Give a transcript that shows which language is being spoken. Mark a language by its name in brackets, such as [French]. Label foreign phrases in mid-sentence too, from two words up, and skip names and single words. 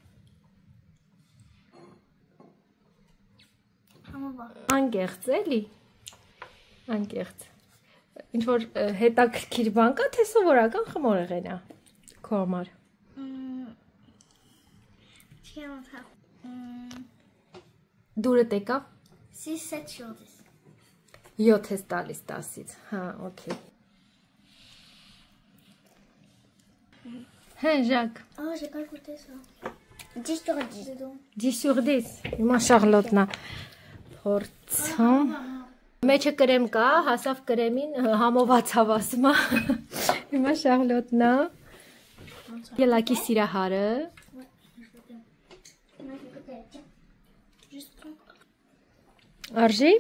[Armenian] Անկեղծ էլի։ Անկեղծ։ Ինչ որ հետաքրքիր բան կա, թե սովորական խմորեղեն է քո համար։ Դուրը տեկա։ [French] 6-7 sur 10. [Armenian] 7 ես տալիս 10-ից, հա, օքեյ։ Հեն, Ժակ։ [French] J'ai pas goûté ça. 10 sur 10. 10 sur 10, [Armenian] հիմա Շարլոտնա փորձում։ Մեջը կրեմ կա, հասավ կրեմին համովածավ ասում է։ Հիմա Շարլոտն է։ Ելակի սիրահարը։ Արժի։